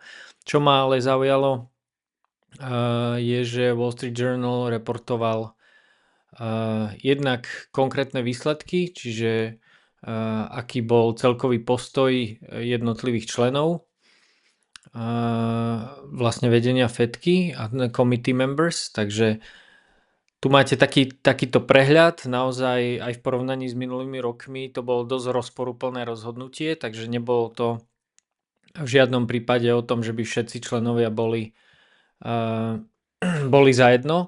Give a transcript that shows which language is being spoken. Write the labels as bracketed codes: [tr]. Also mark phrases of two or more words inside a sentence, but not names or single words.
[sk] Čo ma ale zaujalo, je, že Wall Street Journal reportoval jednak konkrétne výsledky, čiže aký bol celkový postoj jednotlivých členov vlastne vedenia Fedky a [en] committee members, [sk] takže tu máte takýto prehľad, naozaj aj v porovnaní s minulými rokmi to bolo dosť rozporuplné rozhodnutie, takže nebolo to v žiadnom prípade o tom, že by všetci členovia boli zajedno.